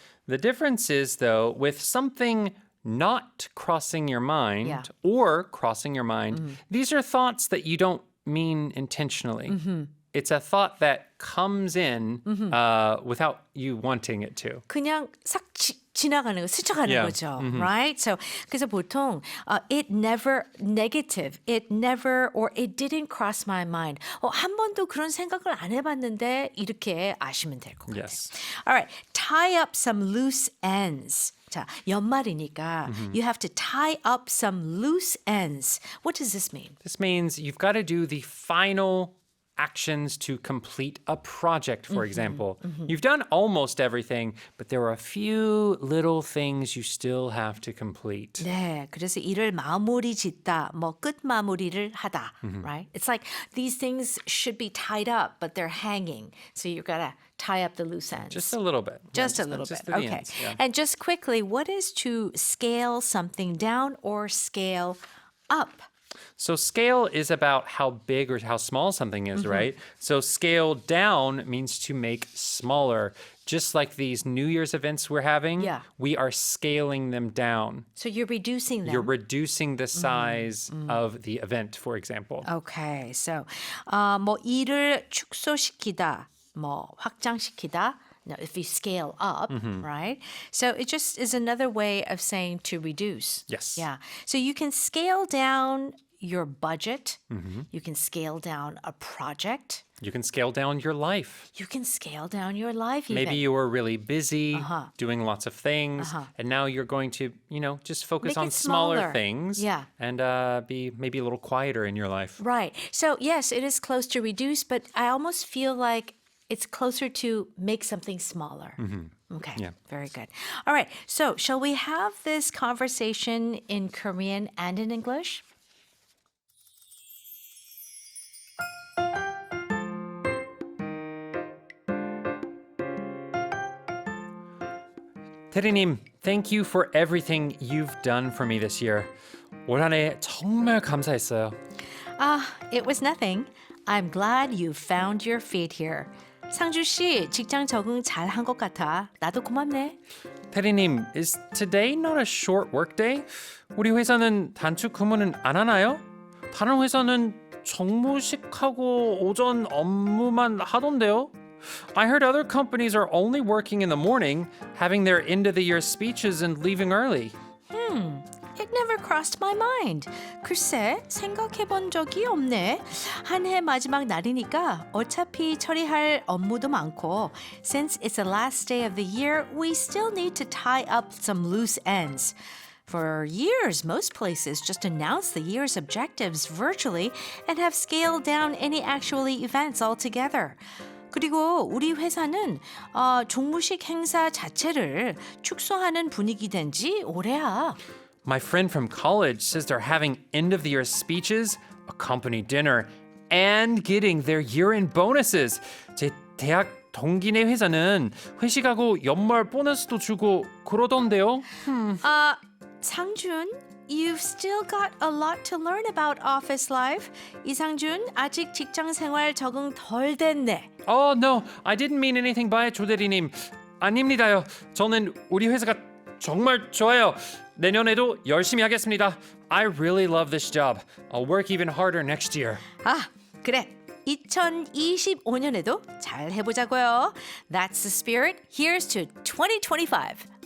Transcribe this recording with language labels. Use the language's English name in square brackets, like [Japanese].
[English] The difference is though with something not crossing your mind Yeah. or crossing your mind, these are thoughts that you don't mean intentionally. It's a thought that comes in without you wanting it to. [Korean] 그냥 싹 지나가는 거, 스쳐가는 [English] Yeah. [Korean] 거죠. [English] Right? So [Korean] 그래서 보통 [English] it never negative, it never or it didn't cross my mind. [Korean] 한 번도 그런 생각을 안 해봤는데 이렇게 아시면 될 것 같아요. [English] Yes. All right, tie up some loose ends. [Korean] 자, 연말이니까 [English] you have to tie up some loose ends. What does this mean? This means you've got to do the final actions to complete a project, for example. You've done almost everything, but there are a few little things you still have to complete. [Korean] 네, 그래서 일을 마무리 짓다, 뭐 끝 마무리를 하다, [English] right? It's like these things should be tied up, but they're hanging. So you gotta tie up the loose ends. Just a little bit. Just Yeah, a little just bit. to the Okay. ends, yeah. And just quickly, what is to scale something down or scale up? So scale is about how big or how small something is, right? So scale down means to make smaller. Just like these New Year's events we're having, Yeah. we are scaling them down. So you're reducing them. You're reducing the size of the event, for example. Okay. [Korean] So 뭐 일을 축소시키다, 뭐 확장시키다. [English] Now, if you scale up, right? So it just is another way of saying to reduce. Yes. Yeah. So you can scale down your budget. You can scale down a project. You can scale down your life. You can scale down your life even. Maybe you were really busy doing lots of things, and now you're going to, just focus Make on it smaller smaller. things Yeah. and be maybe a little quieter in your life. Right. So yes, it is close to reduce, but I almost feel like it's closer to make something smaller. Okay. Yeah. Very good. All right. So shall we have this conversation in Korean and in English? 테리님, thank you for everything you've done for me this year. [Korean] 올 한 해 정말 감사했어요. [English] It was nothing. I'm glad you found your feet here. [Korean] 상주 씨, 직장 적응 잘 한 것 같아. 나도 고맙네. [English] 테리님, is today not a short work day? [Korean] 우리 회사는 단축 근무는 안 하나요? 다른 회사는 정무식하고 오전 업무만 하던데요? [English] I heard other companies are only working in the morning, having their end of the year speeches and leaving early. It never crossed my mind. [Korean] 글쎄, 생각해 본 적이 없네. 한 해 마지막 날이니까 어차피 처리할 업무도 많고, [English] since it's the last day of the year, we still need to tie up some loose ends. For years, most places just announce the year's objectives virtually and have scaled down any actual events altogether. [Korean] 그리고 우리 회사는 종무식 행사 자체를 축소하는 분위기 된 지 오래야. [English] My friend from college says they're having end of the year speeches, a company dinner, and getting their year-end bonuses. [Korean] 제 대학 동기네 회사는 회식하고 연말 보너스도 주고 그러던데요. [English] 상준, you've still got a lot to learn about office life. [Korean] 이상준, 아직 직장 생활 적응 덜 됐네. [English] Oh, no, I didn't mean anything by it, 조대리님. [Korean] 아닙니다요. 저는 우리 회사가 정말 좋아요. 내년에도 열심히 하겠습니다. [English] I really love this job. I'll work even harder next year. [Korean] 그래. 2025년에도 잘 해보자고요. [English] That's the spirit. Here's to 2025.